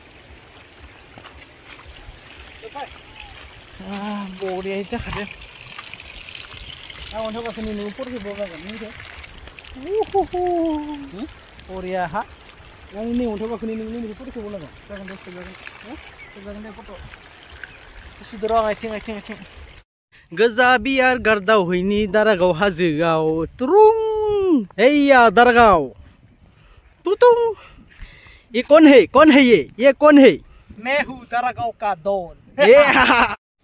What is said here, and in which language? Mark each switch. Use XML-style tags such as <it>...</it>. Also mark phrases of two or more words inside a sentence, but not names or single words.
<brx>बरिया जाखादों आं अन्थाव गाखोनि नोङो फट'खौ बगागोन बरिया हा आं नै अन्थाव गाखोनि नोंनि फट'खौ बगागोन जागोन दे जागोन दे फट' सुदर' आं आथिं गोजा बियार गारदावहैनि दारागाव हाजोआव तुरुं हैया दारागाव तुतुं</brx> <hi>ये कौन है ये कौन है मैं हूँ दारागाव का डॉन</hi>